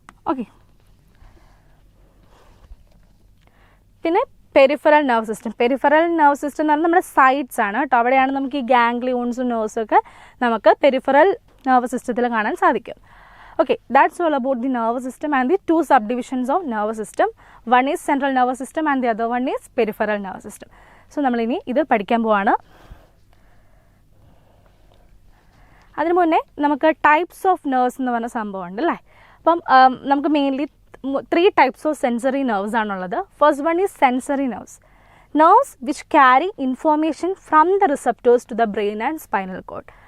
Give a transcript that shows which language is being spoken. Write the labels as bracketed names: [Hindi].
[Malayalam] Okay. പിന്നെ peripheral nerve system. Peripheral nerve system എന്ന് പറഞ്ഞാൽ നമ്മുടെ സൈഡ്സ് ആണ് കേട്ടോ. അവിടെയാണ് നമുക്ക് ഈ ഗാംഗ്ലിയോൺസും നെർവ്സും ഒക്കെ നമുക്ക് പെരിഫറൽ നെർവ് സിസ്റ്റത്തിൽ കാണാൻ സാധിക്കും. [English] Okay, that's all about the nervous system and the two subdivisions of nervous system. One is central nervous system and the other one is peripheral nervous system. [Malayalam] So, നമ്മൾ ഇനി ഇത് പഠിക്കാൻ പോവാണ്. അതിനു മുന്നേ നമുക്ക് [English] types of nerves [Malayalam] എന്ന് പറഞ്ഞ സംഭവം ഉണ്ട് അല്ലേ. അപ്പം നമുക്ക് mainly [English] 3 types of sensory nerves [Malayalam] ആണുള്ളത്. [English] First one is sensory nerves. Nerves which carry information from the receptors to the brain and spinal cord.